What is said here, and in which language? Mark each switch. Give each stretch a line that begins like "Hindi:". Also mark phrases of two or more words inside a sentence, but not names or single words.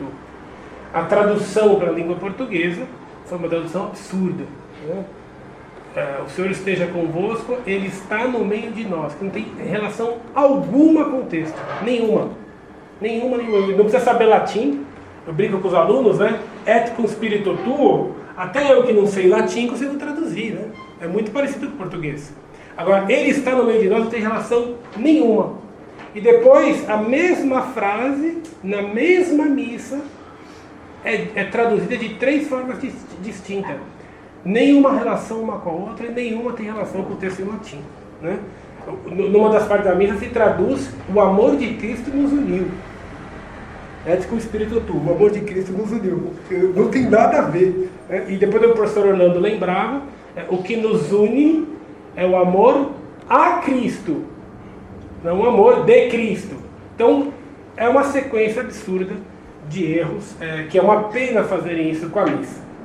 Portuguese: A tradução para a língua portuguesa foi uma tradução absurda, né? O Senhor esteja convosco, Ele está no meio de nós, que não tem relação alguma com o texto, nenhuma. Não precisa saber latim. Eu brinco com os alunos, né?
Latin: Et cum spiritu tuo,
Portuguese: até eu que não sei latim consigo traduzir, né? É muito parecido com o português. Agora, Ele está no meio de nós, não tem relação nenhuma. E depois, a mesma frase, na mesma missa, é traduzida de 3 formas distintas. Nenhuma relação uma com a outra, e nenhuma tem relação com o texto em latim, né? Numa das partes da missa se traduz: o amor de Cristo nos uniu.
Latin: Et cum spiritu tu,
Portuguese: o amor de Cristo nos uniu. Não tem nada a ver, né? E depois o professor Orlando lembrava, o que nos une é o amor a Cristo, não o amor de Cristo. Então, é uma sequência absurda de erros, que é uma pena fazerem isso com a missa.